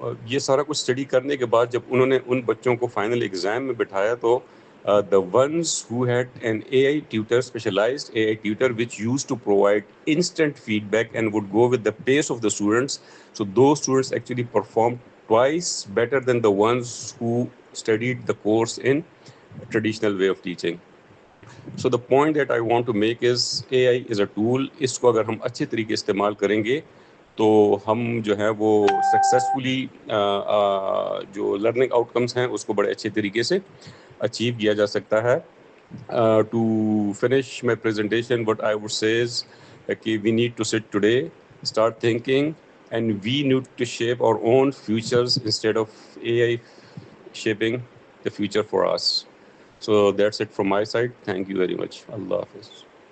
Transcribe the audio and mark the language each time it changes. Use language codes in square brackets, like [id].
[ur] یہ سارا کچھ اسٹڈی کرنے کے بعد جب انہوں نے ان بچوں کو فائنل ایگزام میں بٹھایا تو [en] the ones who had an AI tutor, specialized AI tutor, which used to provide instant feedback and would go with the pace of the students, so those students actually performed twice better than the ones who studied the course in traditional way of teaching. So the point that I want to make is AI is a tool. [ur] اس کو اگر ہم اچھے طریقے استعمال کریں گے تو ہم جو ہے وہ سکسیزفلی جو لرننگ آؤٹ کمس ہیں اس کو بڑے اچھے طریقے سے اچیو کیا جا سکتا ہے. [en] To finish my presentation, what I would say is کہ we need to sit today, start thinking, and we need to shape our own futures instead of AI shaping the future for us. So that's it from my side. Thank you very much. Allah Hafiz.